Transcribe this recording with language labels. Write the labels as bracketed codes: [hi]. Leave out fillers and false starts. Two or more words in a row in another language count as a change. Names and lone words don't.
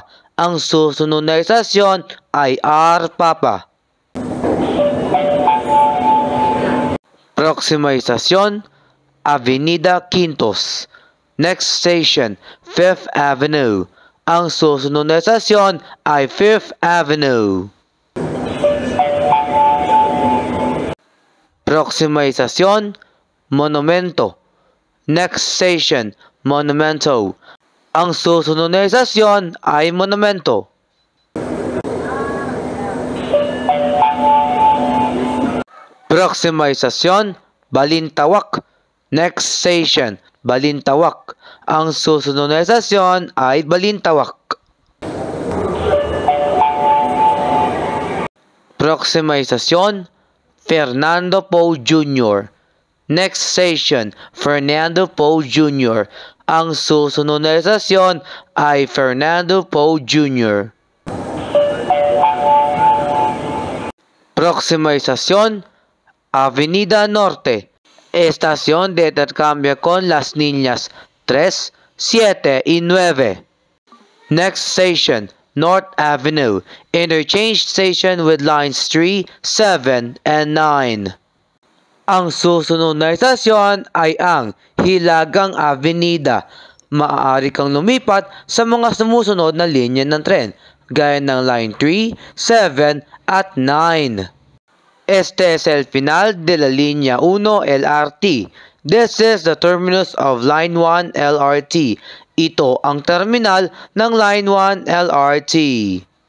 [tl] Ang susunod na estasyon ay Arpapa. [es] Próxima estación, Avenida Quintos. [en] Next station, Fifth Avenue. [tl] Ang susunod na estasyon ay Fifth Avenue. [es] Próxima estación, Monumento. [en] Next station, Monumento. [tl] Ang susunod na estasyon ay Monumento. [es] Próxima estación, Balintawak. [en] Next station, [tl] Balintawak. Ang susunod na estasyon ay Balintawak. [es] Próxima estación, Fernando Poe Jr. [en] Next station, Fernando Poe Jr. [tl] Ang susunod na estasyon ay Fernando Poe Jr. [es] Próxima estación, Avenida Norte. Estación de intercambio con las líneas 3, 7 y 9. [en] Next station, North Avenue. Interchange station with lines 3, 7, and 9. [tl] Ang susunod na estasyon ay ang Hilagang Avenida. Maaari kang lumipat sa mga sumusunod na linya ng tren, gaya ng line 3, 7, at 9. [es] Este es el final de la línea 1 LRT. [en] This is the terminus of line 1 LRT. [tl] Ito ang terminal ng line 1 LRT.